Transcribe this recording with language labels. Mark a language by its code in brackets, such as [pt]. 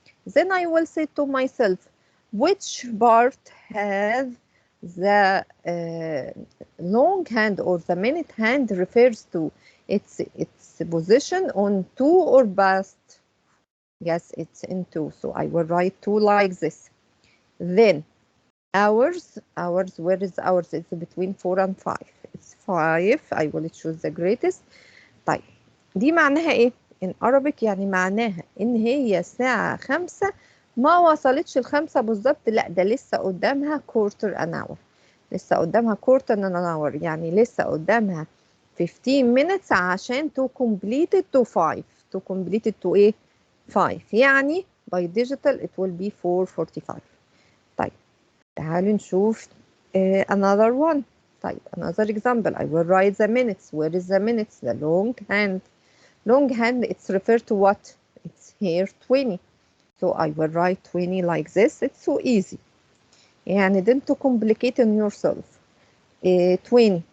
[en] Then I will say to myself which part has the long hand or the minute hand refers to its position on 2 or past. Yes, it's in 2, so I will write 2 like this. Then hours, where is hours? It's between 4 and 5. It's 5. I will choose the greatest. [ar] طيب دي معناها ايه؟ [en] in Arabic [ar] يعني معناها ان هي الساعة 5 ما وصلتش ل5 بالظبط، لا ده لسه قدامها [en] quarter an hour. [ar] لسه قدامها [en] quarter an hour، [ar] يعني لسه قدامها [en] 15 minutes [ar] عشان [en] to complete it to 5. to complete it to ايه؟ 5. يعني by digital it will be 4:45. [ar] طيب تعالوا نشوف [en] another one. طيب another example. I will write the minutes. Where is the minutes? The long hand. Long hand, it's referred to what? It's here 20. So I will write 20 like this. It's so easy. يعني don't complicate on yourself. 20.